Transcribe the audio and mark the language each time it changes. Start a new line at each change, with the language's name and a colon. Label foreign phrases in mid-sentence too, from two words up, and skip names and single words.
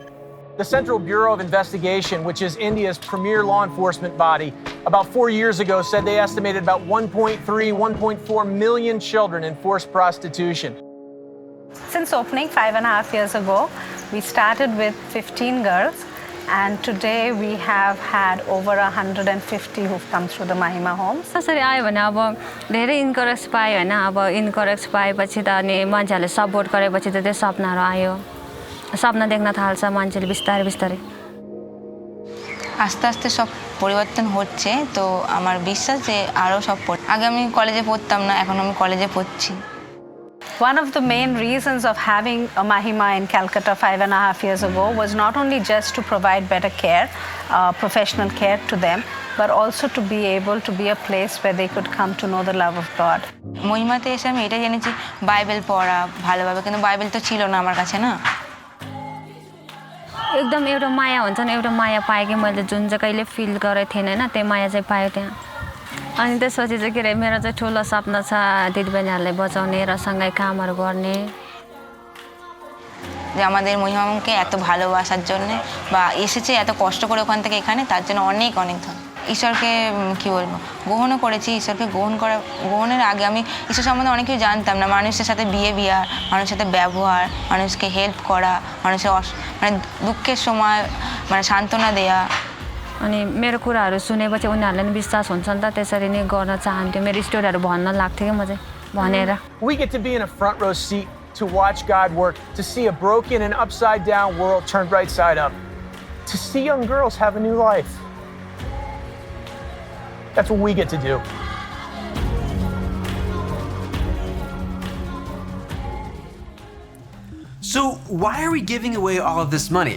English: The Central Bureau of Investigation, which is India's premier law enforcement body, about 4 years ago said they estimated about 1.4 million children in forced prostitution. Since opening 5.5 years ago, we started with 15 girls, and today we have had over 150 who've come through the Mahima homes.
Nepali: कसरी आयो भने अब धेरै इन्करेज पायो हैन अब इन्करेज पाएपछि त अनि मान्छेहरूले सपोर्ट गरेपछि त त्यो सपनाहरू आयो सपना देख्न थाल्छ मान्छेले बिस्तारै बिस्तारै
Bangla: আস্তে আস্তে সব পরিবর্তন হচ্ছে তো আমার বিশ্বাস যে আরো সব আগে আমি কলেজে পড়তাম না এখন আমি কলেজে পড়ছি
English: One of the main reasons of having a Mahima in Calcutta 5.5 years ago was not only just to provide better care, professional care to them, but also to be able to be a place where they could come to know the love of God.
Bangla: মহিমাতে এসে আমি এটা জেনেছি বাইবেল পড়া ভালোভাবে কিন্তু বাইবেল তো ছিল না আমার কাছে না
Nepali: एकदम एउटा माया हुन्छ नि एउटा माया पाएँ कि मैले जुन चाहिँ कहिले फिल गरेको थिएन हैन त्यो माया चाहिँ पाएँ त्यहाँ अनि त्यसपछि चाहिँ के रे मेरो चाहिँ ठुलो सपना छ दिदीबहिनीहरूलाई बचाउने र सँगै कामहरू गर्ने
Bangla: যে আমাদের মহিমাকে এত ভালোবাসার জন্য বা এসেছে এত কষ্ট করে ওখান থেকে এখানে তার জন্য অনেক অনেক ধন্যবাদ ঈশ্বরকে কি বলবো গ্রহণও করেছি ঈশ্বরকে গ্রহণের আগে আমি ঈশ্বর সম্বন্ধে অনেক কিছু জানতাম না মানুষের সাথে বিহেভিয়ার মানুষের সাথে ব্যবহার মানুষকে হেল্প করা মানুষের মানে দুঃখের সময় মানে সান্ত্বনা দেয়া
Nepali: अनि मेरो कुराहरू सुनेपछि उनीहरूले नि विश्वास हुन्छ नि त त्यसरी नै गर्न चाहन्थ्यो मेरो स्टोरीहरू भन्न लाग्थ्यो कि म चाहिँ भनेर
English: We get to be in a front row seat to watch God work, to see a broken and upside down world turned right side up, to see young girls have a new life. That's what we get to do. So why are we giving away all of this money?